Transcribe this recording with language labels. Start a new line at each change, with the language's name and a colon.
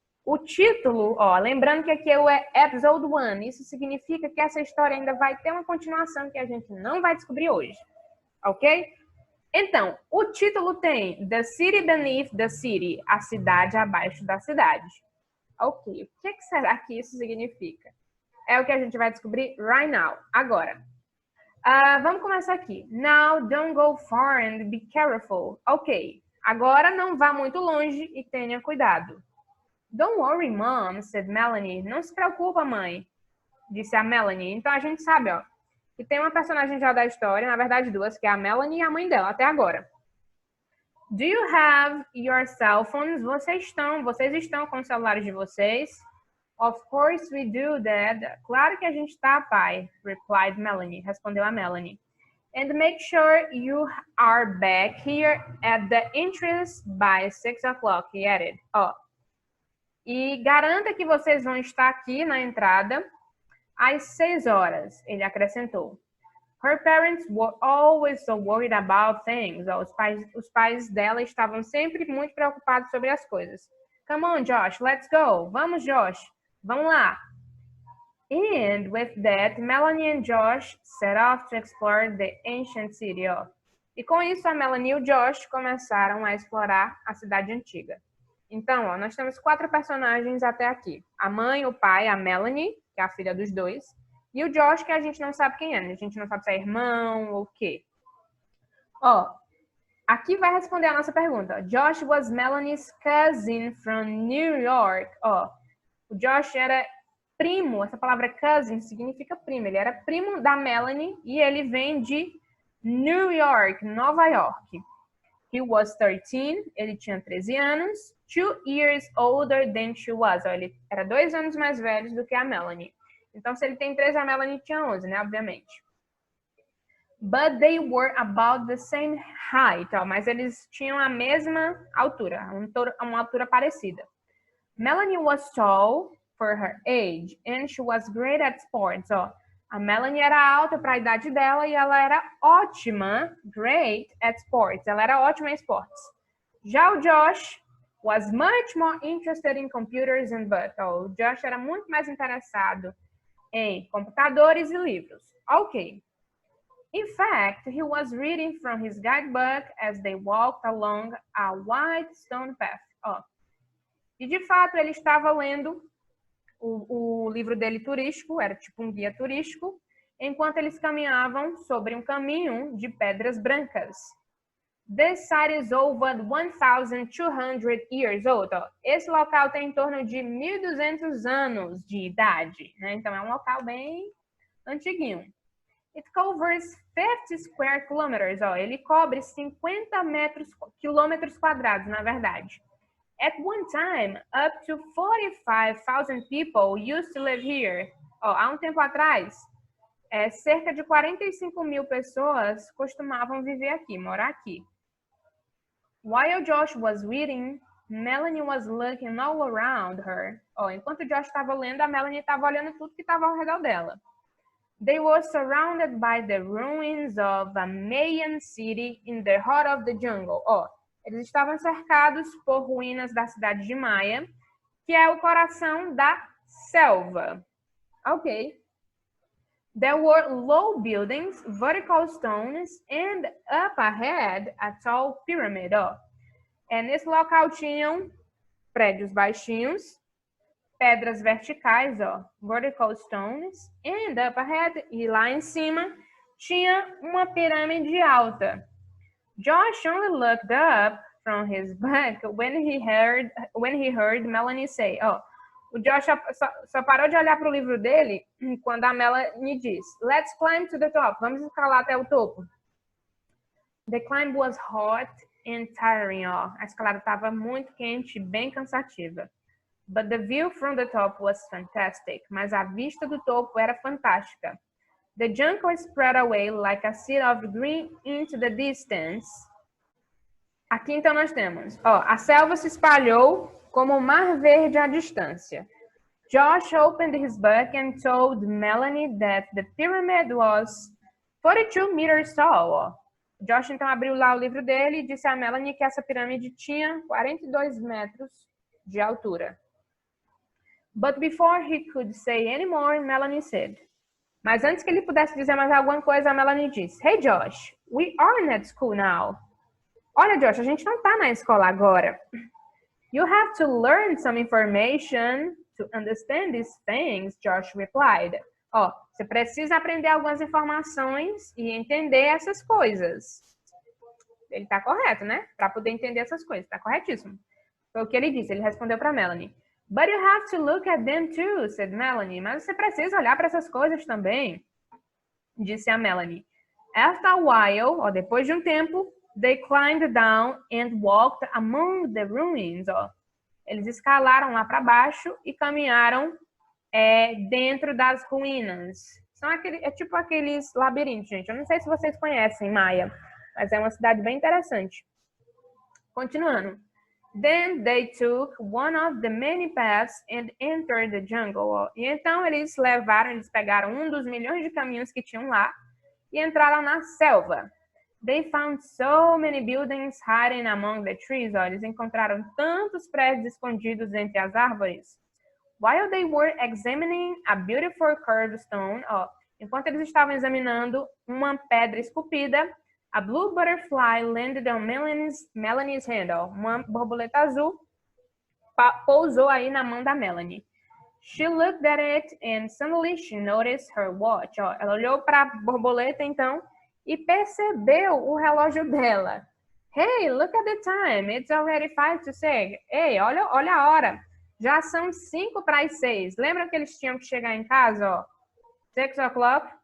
Portuguese: O título, ó, lembrando que aqui é episode 1, isso significa que essa história ainda vai ter uma continuação que a gente não vai descobrir hoje, ok? Então, o título tem The City Beneath the City, a cidade abaixo da cidade. Ok, o que será que isso significa? É o que a gente vai descobrir
English: right now,
Portuguese: agora. Vamos começar aqui.
English: Now, don't go far and be careful.
Portuguese: Ok, agora não vá muito longe e tenha cuidado.
English: Don't worry, Mom, said Melanie.
Portuguese: Não se preocupa, mãe, disse a Melanie. Então a gente sabe, ó, que tem uma personagem já da história, na verdade duas, que é a Melanie e a mãe dela, até agora.
English: Do you have your cell phones?
Portuguese: Vocês estão com os celulares de vocês?
English: Of course we do, Dad.
Portuguese: Claro que a gente está, pai,
English: replied Melanie.
Portuguese: Respondeu a Melanie.
English: And make sure you are back here at the entrance by 6 o'clock, he added.
Portuguese: Ó, e garanta que vocês vão estar aqui na entrada às 6 horas, ele acrescentou.
English: Her parents were always so worried about things.
Portuguese: Ó, os pais dela estavam sempre muito preocupados sobre as coisas.
English: Come on, Josh, let's go.
Portuguese: Vamos, Josh. Vamos lá.
English: And with that, Melanie and Josh set off to explore the ancient city.
Portuguese: Ó. E com isso, a Melanie e o Josh começaram a explorar a cidade antiga. Então, ó, nós temos 4 personagens até aqui. A mãe, o pai, a Melanie, que é a filha dos dois, e o Josh, que a gente não sabe quem é, né? A gente não sabe se é irmão ou o quê. Ó, aqui vai responder a nossa pergunta.
English: Josh was Melanie's cousin from New York.
Portuguese: Ó, o Josh era primo, essa palavra cousin significa primo. Ele era primo da Melanie e ele vem de New York, Nova York.
English: He was 13,
Portuguese: ele tinha 13 anos.
English: 2 years older than she was.
Portuguese: Ó, ele era 2 anos mais velho do que a Melanie. Então, se ele tem 13, a Melanie tinha 11, né? Obviamente.
English: But they were about the same height.
Portuguese: Ó, mas eles tinham a mesma altura, uma altura parecida.
English: Melanie was tall for her age and she was great at sports.
Portuguese: Ó, a Melanie era alta para a idade dela e ela era ótima,
English: great at sports.
Portuguese: Ela era ótima em esportes. Já o
English: Josh was much more interested in computers and books.
Portuguese: Ó, o Josh era muito mais interessado em computadores e livros. Ok.
English: In fact, he was reading from his guidebook as they walked along a white stone path.
Portuguese: Ó. E de fato ele estava lendo o livro dele turístico, era tipo um guia turístico, enquanto eles caminhavam sobre um caminho de pedras brancas.
English: This site is over 1,200 years old.
Portuguese: Esse local tem em torno de 1.200 anos de idade, né? Então é um local bem antiguinho.
English: It covers 50 square kilometers.
Portuguese: Ó, ele cobre 50 quilômetros quadrados, na verdade.
English: At one time, up to 45,000 people used to live here.
Portuguese: Ó, há um tempo atrás, cerca de 45 mil pessoas costumavam viver aqui, morar aqui.
English: While Josh was reading, Melanie was looking all around her.
Portuguese: Ó, enquanto Josh estava lendo, a Melanie estava olhando tudo que estava ao redor dela.
English: They were surrounded by the ruins of a Mayan city in the heart of the jungle.
Portuguese: Ó, eles estavam cercados por ruínas da cidade de Maia, que é o coração da selva. Ok.
English: There were low buildings, vertical stones, and up ahead a tall pyramid. Ó.
Portuguese: Nesse local tinham prédios baixinhos, pedras verticais, ó,
English: vertical stones, and up ahead,
Portuguese: e lá em cima tinha uma pirâmide alta.
English: Josh only looked up from his back when he heard Melanie say,
Portuguese: ó, o Josh só parou de olhar para o livro dele quando a Melanie diz,
English: let's climb to the top,
Portuguese: vamos escalar até o topo.
English: The climb was hot and tiring, ó.
Portuguese: A escalada estava muito quente e bem cansativa.
English: But the view from the top was fantastic.
Portuguese: Mas a vista do topo era fantástica.
English: The jungle spread away like a sea of green into the distance.
Portuguese: Aqui então nós temos, ó, a selva se espalhou como um mar verde à distância.
English: Josh opened his book and told Melanie that the pyramid was 42 meters tall.
Portuguese: Ó. Josh então abriu lá o livro dele e disse a Melanie que essa pirâmide tinha 42 metros de altura.
English: But before he could say any more, Melanie said.
Portuguese: Mas antes que ele pudesse dizer mais alguma coisa, a Melanie disse,
English: Hey Josh, we aren't at school now.
Portuguese: Olha Josh, a gente não está na escola agora.
English: You have to learn some information to understand these things, Josh replied.
Portuguese: Ó, você precisa aprender algumas informações e entender essas coisas. Ele está correto, né? Para poder entender essas coisas, está corretíssimo. Foi o que ele disse, ele respondeu para Melanie.
English: But you have to look at them too, said Melanie.
Portuguese: Mas você precisa olhar para essas coisas também, disse a Melanie.
English: After a while,
Portuguese: ó, depois de um tempo,
English: they climbed down and walked among the ruins. Ó.
Portuguese: Eles escalaram lá para baixo e caminharam dentro das ruínas. É tipo aqueles labirintos, gente. Eu não sei se vocês conhecem Maia, mas é uma cidade bem interessante. Continuando.
English: Then they took one of the many paths and entered the jungle.
Portuguese: E então eles pegaram um dos milhões de caminhos que tinham lá e entraram na selva.
English: They found so many buildings hiding among the trees.
Portuguese: Ó, eles encontraram tantos prédios escondidos entre as árvores.
English: While they were examining a beautiful curved stone,
Portuguese: ó, enquanto eles estavam examinando uma pedra esculpida,
English: a blue butterfly landed on Melanie's hand.
Portuguese: Ó, uma borboleta azul pousou aí na mão da Melanie.
English: She looked at it and suddenly she noticed her watch.
Portuguese: Ó, ela olhou para a borboleta então e percebeu o relógio dela.
English: Hey, look at the time. It's already 5 to 6.
Portuguese: Ei, olha a hora. Já são 5 para as 6. Lembra que eles tinham que chegar em casa, ó? 6 o'clock.